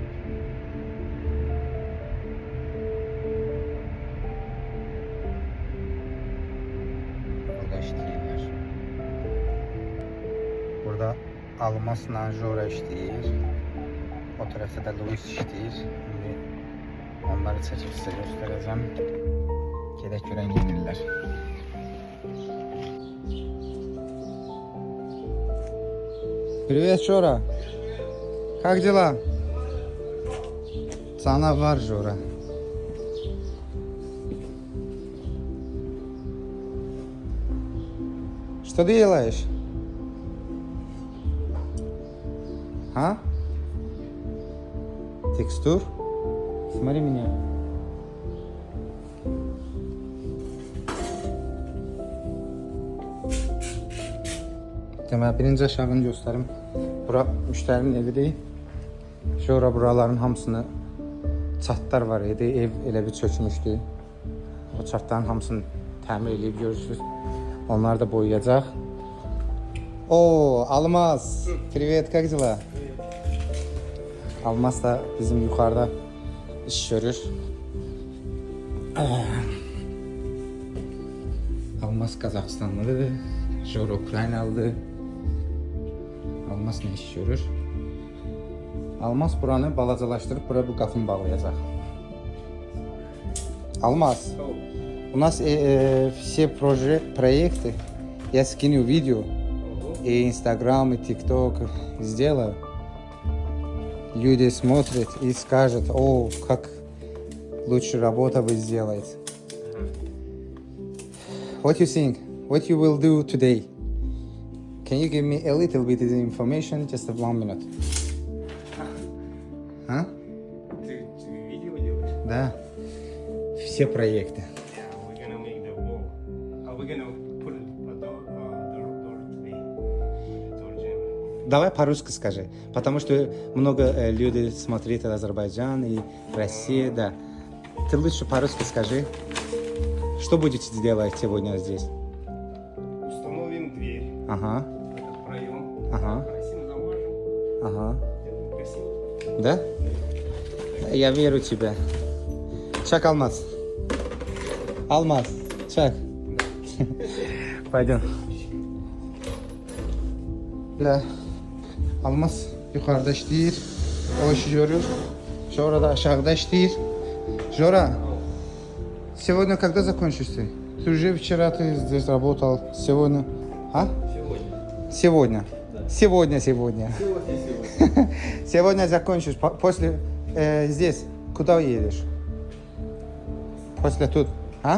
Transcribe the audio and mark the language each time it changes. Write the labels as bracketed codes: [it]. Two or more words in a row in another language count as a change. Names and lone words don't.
[az] Burada işləyirlər. Burada Almasla Jora işləyir. O tərəfdə də Luis işləyir. İndi onları çəkib sizə göstərəcəm. Gedək görən yenirlər. [ru] Привет, Жора. Как дела? Цанавар, Жора. Что ты делаешь? А? Текстур? Смотри меня. [az] Deməli, birinci aşağını göstərim. Bura müştərinin evidir. Sonra buraların hamısını çatlar var idi. Ev elə bir çökmüşdü. O çatların hamısını təmir edib görürsünüz. Onları da boyayacaq. Oo, Almaz. [ru] Привет, как дела? [az] Almaz da bizim yuxarıda iş görür. Almaz Qazaxstanlıdır. Jora Ukraynalıdır. Almaz ne iş görür? Almaz buranı balacalaştırıp buraya bu qapını bağlayacaq. Almaz, [ru] у нас все проекты, я скину видео, и Инстаграм, и ТикТок сделаю. Люди смотрят и скажут, о, как лучше работа вы сделаете. [en] What you think? What you will do today? Can you give me a little bit of information, just 1 minute? [ru] А? Ты видео делаешь? Да. Все проекты. [en] Yeah, we're gonna make the wall. We're gonna put a door today. Door jam. [ru] Давай по-русски скажи, потому что много людей смотрят Азербайджан и Россия, да. Ты лучше по-русски скажи, что будете делать сегодня здесь? Установим дверь. Ага, Этот проем. ага, Красиво замажем. ага. Сделаем красиво. Да? Я верю в тебя. Чак, Алмаз. Алмаз, чак. Пойдем. Бля, [az] Алмaz yukarıda işləyir. O işi görür. Jora da aşağıda işləyir. [ru] Жора, сегодня когда закончишь ты? Ты уже вчера ты здесь работал. Сегодня? А? Сегодня. Да. Сегодня. Сегодня. Сегодня закончишь. После здесь. Куда едешь? После тут. А?